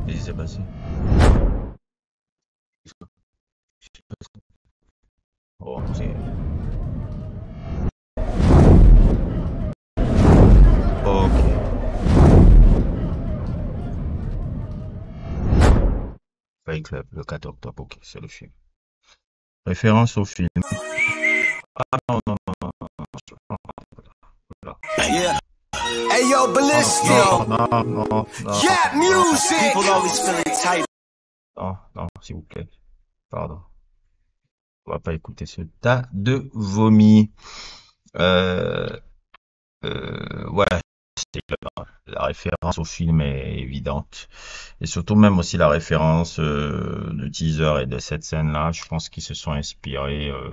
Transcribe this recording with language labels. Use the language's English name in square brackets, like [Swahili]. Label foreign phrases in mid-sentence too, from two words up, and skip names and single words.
[French] s'est passé? Oh, c'est... Ok. Fight Club, le 4 octobre, ok, c'est le film. Référence au film. Ah non, non, non, non, non, non, non, [English] Yeah. Hey yo, Ballistic. [French] non, non, non, non, Cat non, [English] music. People always feeling tight. [French] non, non, s'il vous plaît. Pardon. On va pas écouter ce tas de vomi. Euh, ouais, la référence au film est évidente. Et surtout même aussi la référence de teaser et de cette scène-là, je pense qu'ils se sont inspirés.